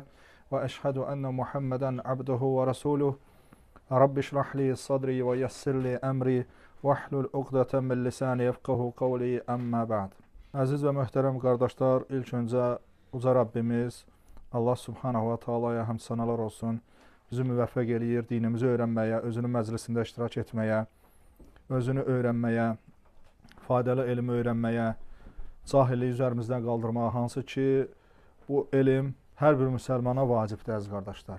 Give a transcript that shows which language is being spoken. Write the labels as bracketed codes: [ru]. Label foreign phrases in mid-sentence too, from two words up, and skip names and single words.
[ar] وأشهد أن محمدا عبده ورسوله. رب اشرح لي صدري ويسر لي أمري. واحلل عقدة من لساني يفقهوا قولي أما بعد. [tr] Aziz ve muhterem kardeşler, ilk önce uca Rabbimiz Allah [ar] سبحانه وتعالى [az] həmd sanalar olsun. Bizi müvəffəq eləyir dinimizi öyrənməyə, özünün məclisində iştirak etməyə, özünü öyrənməyə, faydalı elmi öyrənməyə, cahilliyi üzərimizdən qaldırmağa, hansı ki, bu elm hər bir müsəlmana vacibdir, əziz qardaşlar.